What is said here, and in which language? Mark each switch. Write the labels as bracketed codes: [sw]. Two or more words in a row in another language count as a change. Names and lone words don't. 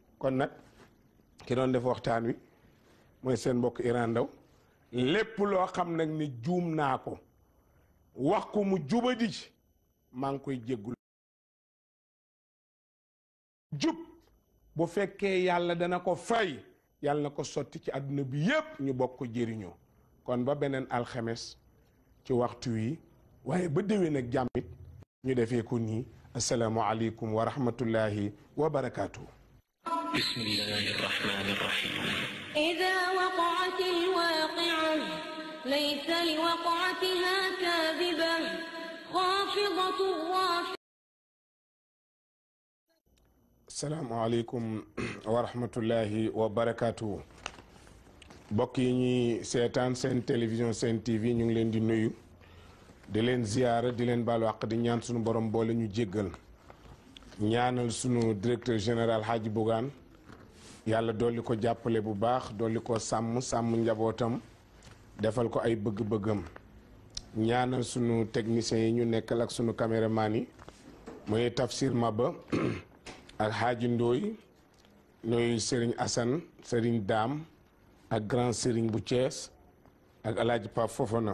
[wo] kon nag ki doon def waxtaan wi mooy seen mbokk Iran Ndaw lépp loo xam nag ni juum naa ko wax ko mu jubadi ci maa ngi koy jéggul jub bu fekkee yàlla dana ko fay yàlla na ko sotti ci àdduna bi yépp ñu bokk ko jëriñoo kon ba beneen alxames ci waxtu wi waaye ba déwén ak jàmmit ñu defee ko nii [ar] السلام عليكم ورحمة الله وبركاته. بسم الله الرحمن الرحيم. إذا وقعت الواقعة ليس لوقعتها كاذبة خافضة رافعة. السلام عليكم ورحمة الله وبركاته. [wo] mbokk yi ñuy seetaan seen télévision seen TV ñu ngi leen di nuyu di leen ziyaara di leen baalu àq di ñaan sunu borom boole ñu jéggal ñaanal sunu [fr] directeur général [wo] Hadji Bougane yàlla dolli ko jàppale bu baax dolli ko sàmm njabootam defal ko ay bëgg-bëggam ñaanal sunu techniciens yi ñu nekkal ak sunu caméraman yi mooy Tafsir Maba ak Hadji Ndooy ñooy Serigne Assane Serigne Dame ak grand Serigne bu Thiès ak Alaaji Pape Fofana.